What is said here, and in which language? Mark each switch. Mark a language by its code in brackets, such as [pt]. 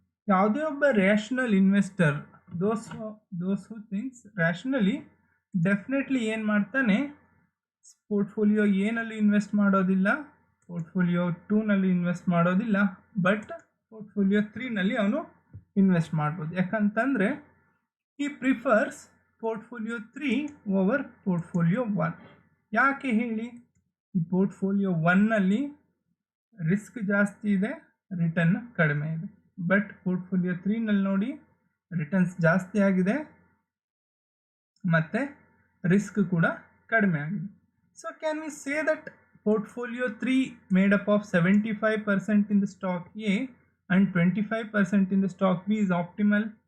[kn] ಯಾವುದೇ ಒಬ್ಬ rational investor, [en] those who thinks rationally, [kn] definitely ಏನು ಮಾಡ್ತಾನೆ, ಪೋರ್ಟ್ಫೋಲಿಯೋ ಎನಲ್ಲಿ ಇನ್ವೆಸ್ಟ್ ಮಾಡೋದಿಲ್ಲ, ಪೋರ್ಟ್ಫೋಲಿಯೋ 2ನಲ್ಲಿ ಇನ್ವೆಸ್ಟ್ ಮಾಡೋದಿಲ್ಲ, ಬಟ್ ಪೋರ್ಟ್ಫೋಲಿಯೋ 3ನಲ್ಲಿ ಅವನು ಇನ್ವೆಸ್ಟ್ ಮಾಡ್ಬೋದು. ಯಾಕಂತಂದರೆ [en] he prefers portfolio 3 over portfolio 1. [kn] ಯಾಕೆ ಹೇಳಿ, ಈ ಪೋರ್ಟ್ಫೋಲಿಯೋ 1ನಲ್ಲಿ ರಿಸ್ಕ್ ಜಾಸ್ತಿ ಇದೆ, ರಿಟರ್ನ್ ಕಡಿಮೆ ಇದೆ, ಬಟ್ ಪೋರ್ಟ್ಫೋಲಿಯೋ 3ನಲ್ಲಿ ನೋಡಿ ರಿಟರ್ನ್ಸ್ ಜಾಸ್ತಿ ಆಗಿದೆ ಮತ್ತು ರಿಸ್ಕ್ ಕೂಡ ಕಡಿಮೆ ಆಗಿದೆ. [en] So can we say that portfolio 3 made up of 75% in the stock A and 25% in the stock B is optimal?